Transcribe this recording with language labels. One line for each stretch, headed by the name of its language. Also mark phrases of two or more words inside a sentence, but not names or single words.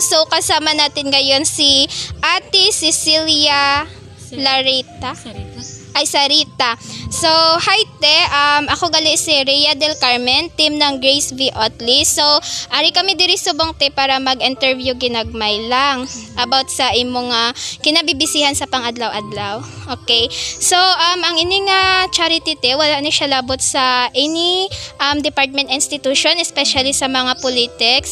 Filipino: So kasama natin ngayon si Ate Cecilia Sarita.
Hiligaynon: So, hi te, ako gali si Rhea del Carmen,
Filipino: team ng Grace V.
Hiligaynon: Otley. So, ari kami diri subong te para mag-interview ginagmay lang about sa imong kinabibisihan sa pang-adlaw-adlaw. Okay? So, ang ini nga charity te, wala ni siya labot sa
English: any department institution,
Hiligaynon: especially sa mga politics.